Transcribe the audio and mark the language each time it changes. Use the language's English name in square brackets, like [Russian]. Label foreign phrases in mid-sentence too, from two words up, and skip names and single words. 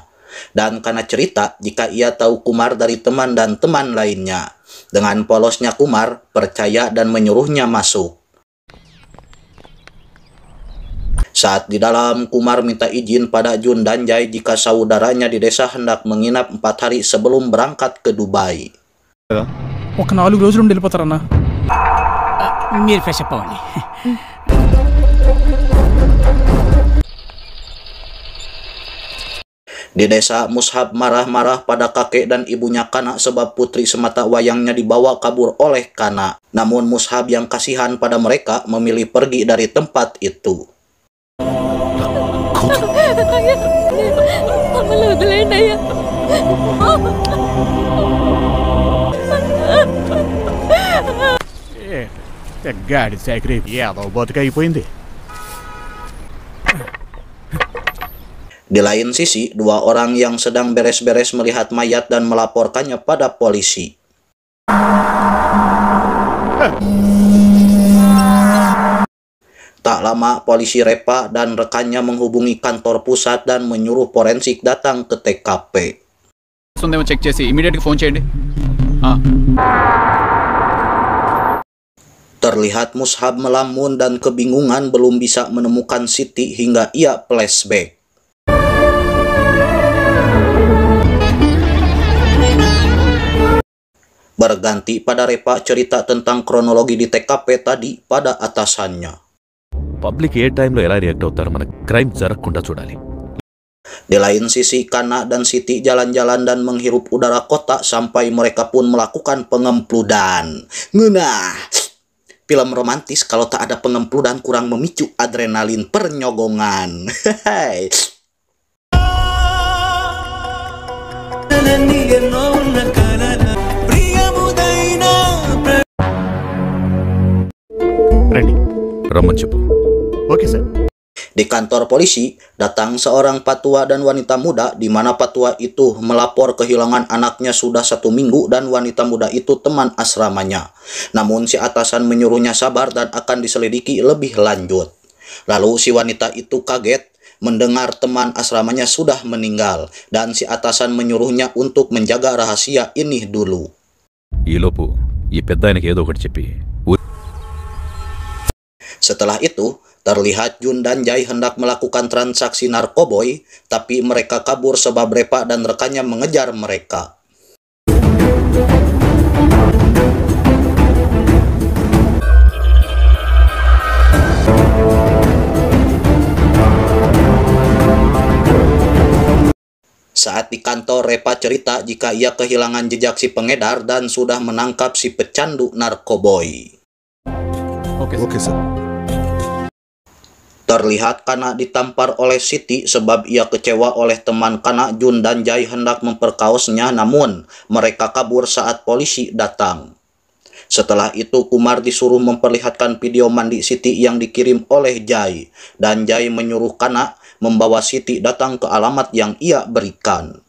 [Indonesian] Dan Kana cerita jika ia tahu Kumar dari teman dan teman lainnya. Dengan polosnya Kumar percaya dan menyuruhnya masuk. Saat di dalam, Kumar minta izin pada Jun dan Jai jika saudaranya di desa hendak menginap 4 hari sebelum berangkat ke Dubai. [Telugu] ఒక 4 రోజులు ఉండి వెళ్ళిపోతారన్నా. మీరు [English] fresh up [Telugu] అవ్వండి. [Indonesian] Di desa, Mushab marah-marah pada kakek dan ibunya Kana sebab putri semata wayangnya dibawa kabur oleh Kana. Namun Mushab yang kasihan pada mereka memilih pergi dari tempat itu. [Telugu] గాడి సేకరి ఏదో బతుకైపోయింది. [Indonesian] Di lain sisi, 2 orang yang sedang beres-beres melihat mayat dan melaporkannya pada polisi. Tak lama, polisi Repa dan rekannya menghubungi kantor pusat dan menyuruh forensik datang ke TKP. [Telugu] ఉందేమో చెక్ చేసి ఇమీడియట్గా ఫోన్ చేయండి. [Indonesian] Terlihat Mushab melamun dan kebingungan belum bisa menemukan Siti hingga ia flashback. Berganti pada Repa cerita tentang kronologi di TKP tadi pada atasannya. [Telugu] పబ్లిక్ ఏ టైంలో ఎలా రియాక్ట్ అవుతారో మన క్రైమ్ జరగకుండా చూడాలి. [Indonesian] Di lain sisi, Kana dan Siti jalan-jalan dan menghirup udara kota sampai mereka pun melakukan pengempludan. Ngenah! Film romantis kalau tak ada pengempludan kurang memicu adrenalin pernyogongan. Hehehe. [Telugu] రండి, రమ్మని చెప్పు. [English] okay sir. [Indonesian] Di kantor polisi, datang seorang patua dan wanita muda di mana patua itu melapor kehilangan anaknya sudah 1 minggu dan wanita muda itu teman asramanya. Namun si atasan menyuruhnya sabar dan akan diselidiki lebih lanjut. Lalu si wanita itu kaget mendengar teman asramanya sudah meninggal dan si atasan menyuruhnya untuk menjaga rahasia ini dulu. [Telugu] ఈలోపు ఈ పెద్ద ఆయనకి ఏదో ఒకటి చెప్పి [Indonesian] Setelah itu, terlihat Jun dan Jai hendak melakukan transaksi narkoboy, tapi mereka kabur sebab Repa dan rekannya mengejar mereka. Saat di kantor, Repa cerita jika ia kehilangan jejak si pengedar dan sudah menangkap si pecandu narkoboy. [English] okay sir. [Indonesian] Terlihat Kana ditampar oleh Siti sebab ia kecewa oleh teman Kana Jun dan Jai hendak memperkaosnya, namun mereka kabur saat polisi datang. Setelah itu Kumar disuruh memperlihatkan video mandi Siti yang dikirim oleh Jai, dan Jai menyuruh Kana membawa Siti datang ke alamat yang ia berikan.